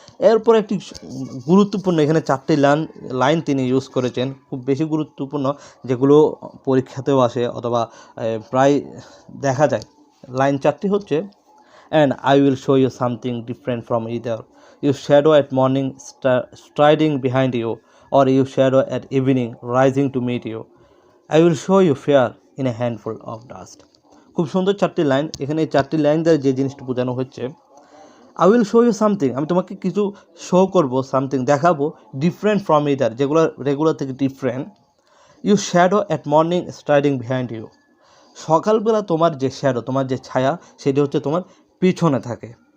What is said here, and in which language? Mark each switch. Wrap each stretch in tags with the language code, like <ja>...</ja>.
<bn>এরপর একটি গুরুত্বপূর্ণ, এখানে 4টি লাইন তিনি ইউজ করেছেন, খুব বেশি গুরুত্বপূর্ণ, যেগুলো পরীক্ষাতেও আসে অথবা প্রায় দেখা যায়। লাইন 4টি হচ্ছে,</bn> <en>And I will show you something different from either, you shadow at morning striding behind you, or you shadow at evening rising to meet you. I will show you fear in a handful of dust.</en> <bn>খুব সুন্দর 4টি line. এখানে এই 4টি line দ্বারা যে জিনিসটা বোঝানো হচ্ছে,</bn> <en>I will show you something,</en> <bn>আমি তোমাকে কিছু শো করব, সামথিং দেখাবো,</bn> <en>different from either,</en> <bn>যেগুলো রেগুলার থেকে different.</bn> <en>you shadow at morning striding behind you,</en> <bn>সকালবেলা তোমার যে শ্যাডো, তোমার যে ছায়া, সেটি হচ্ছে তোমার পিছনে থাকে।</bn>